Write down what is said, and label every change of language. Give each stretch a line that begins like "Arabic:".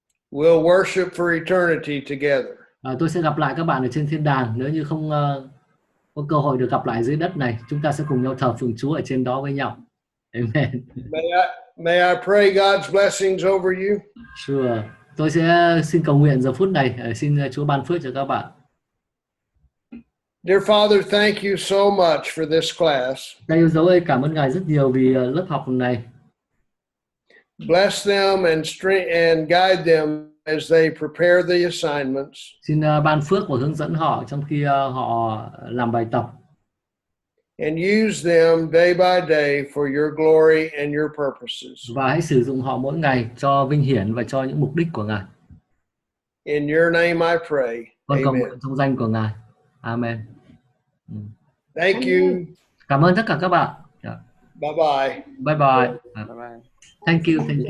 English: We'll worship for eternity together.
Vietnamese: Tôi sẽ gặp lại các bạn ở trên thiên đàng. Nếu như không có cơ hội được gặp lại dưới đất này, chúng ta sẽ cùng nhau thờ phượng Chúa ở trên đó với nhau.
English: Amen. May I pray God's blessings over you? Sure.
Vietnamese: Tôi sẽ xin cầu nguyện giờ phút này, xin Chúa ban phước cho các bạn.
English: Dear Father, thank you so much for this class.
Vietnamese: Cha yêu dấu ơi, cảm ơn Ngài rất nhiều vì lớp học này.
English: Bless them and guide them as they prepare the assignments.
Vietnamese: Xin ban phước và hướng dẫn họ trong khi họ làm bài tập.
English: And use them day by day for your glory and your purposes.
Vietnamese: Và hãy sử dụng họ mỗi ngày cho vinh hiển và cho những mục đích của Ngài.
English: In your name I pray.
Vietnamese: Con cầu
English: Amen.
Vietnamese: nguyện trong danh của Ngài.
English: Amen. Thank you.
Vietnamese: Cảm ơn tất cả các bạn.
English: Bye bye. Bye bye. Bye bye. Thank you. Thank you.